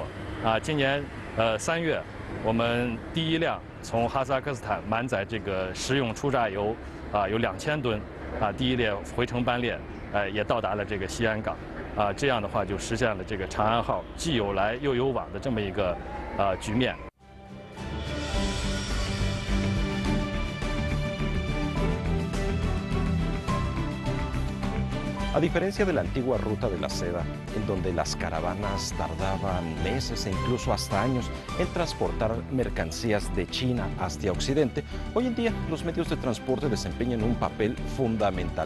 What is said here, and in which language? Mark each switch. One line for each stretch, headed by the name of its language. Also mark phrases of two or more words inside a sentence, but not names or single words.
Chinese: 今年3月，我们第1辆从哈萨克斯坦满载这个食用初榨油有2000吨第1列回程班列也到达了这个西安港这样的话就实现了这个长安号既有来又有往的这么一个局面。
Spanish: A diferencia de la antigua ruta de la seda, en donde las caravanas tardaban meses e incluso hasta años en transportar mercancías de China hacia Occidente, hoy en día los medios de transporte desempeñan un papel fundamental.